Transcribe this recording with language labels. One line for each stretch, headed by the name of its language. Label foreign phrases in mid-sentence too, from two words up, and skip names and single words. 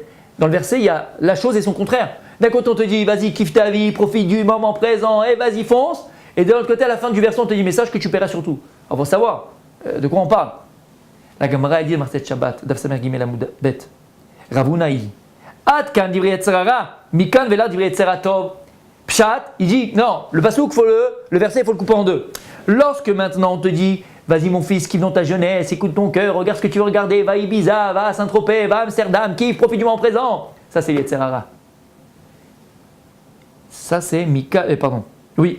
French: Dans le verset, il y a la chose et son contraire. D'un côté, on te dit, vas-y, kiffe ta vie, profite du moment présent, et vas-y, fonce. Et de l'autre côté, à la fin du verset, on te dit, mais sache que tu paieras sur tout. Alors, il faut savoir de quoi on parle. La Gemara, elle dit dans cette Shabbat,
Hebrew: דף סמך גימל עמוד בית,
French: Ravuna,
Hebrew: il dit, עד כאן דברי יצר הרע מכאן ואילך דברי יצר הטוב.
French: Pshat, il dit, non, le pasouk, le verset, il faut le couper en deux. Lorsque maintenant on te dit, vas-y mon fils, kiffe dans ta jeunesse, écoute ton cœur, regarde ce que tu veux regarder, va à Ibiza, va à Saint-Tropez, va à Amsterdam, kiffe, profite du moment présent. Ça c'est
Hebrew: יצר הרע.
French: Ça c'est Mika, pardon. Oui.